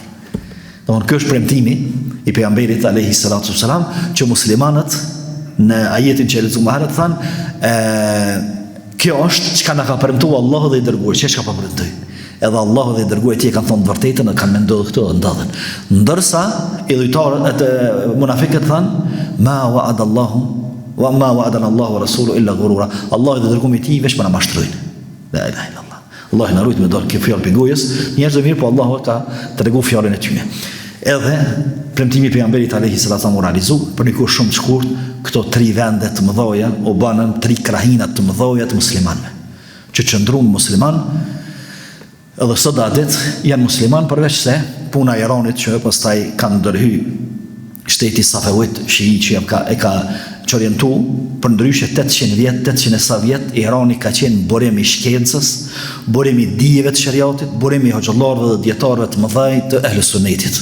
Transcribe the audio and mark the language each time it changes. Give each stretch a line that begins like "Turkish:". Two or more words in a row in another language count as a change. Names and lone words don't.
Albanian: Domthonë ky është premtimi i pejgamberit
Arabic: عليه السلام
Albanian: që muslimanët në ajetin që lexuam më herët thanë, kjo është çka na ka premtuar Allahu dhe i dërguari, çka ka premtuar. Edhe Allahu dhe i dërguari kanë thonë të vërtetën, kanë menduar këto dhe ndodhen. Ndërsa idhujtarët e munafikët thanë,
Arabic: ما وعد الله وما وعدنا الله ورسوله إلا غرورا.
Albanian: Allahu dhe dërguari i tij veç na mashtrojnë.
Arabic: لا إله إلا الله.
Albanian: Allah na rujt me dal kjo fjalë pegojës, njerëz të mirë, po Allahu ka treguar fjalën e tyre. Edhe premtimi i pejgamberit
Arabic: عليه السلام
Albanian: u realizoi për një kohë shumë të shkurt, këto 3 vende të mëdha u banën 3 krahina të mëdha të muslimanëve. Që qëndruan musliman, edhe sot adet janë musliman, përveç se puna e Iranit që pastaj kanë ndërhy shteti Safavit Shii që e ka orientu për ndryshe 800 vjet, 800 sa vjet, Irani ka qenë burim i shkencës, burim i dijeve të shariatit, burim i hoxhallarëve dhe dietarëve të mëdhej të ehlus sunnetit.